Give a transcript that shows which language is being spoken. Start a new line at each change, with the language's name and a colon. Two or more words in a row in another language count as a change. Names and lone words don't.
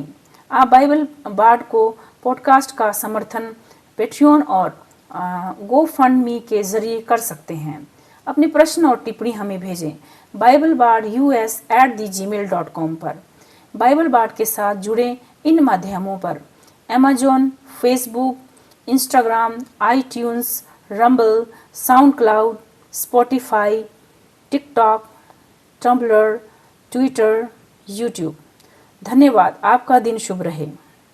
Hindi: आप बाइबल बार्ड को पॉडकास्ट का समर्थन पेट्रियन और GoFundMe के जरिए कर सकते हैं। अपने प्रश्न और टिप्पणी हमें भेजें BibleBardUS@gmail.com पर। बाइबल बार्ड के साथ जुड़े इन माध्यमों पर Amazon, Facebook, Instagram, iTunes, Rumble, SoundCloud, Spotify, TikTok, Tumblr, Twitter, YouTube। धन्यवाद। आपका दिन शुभ रहे।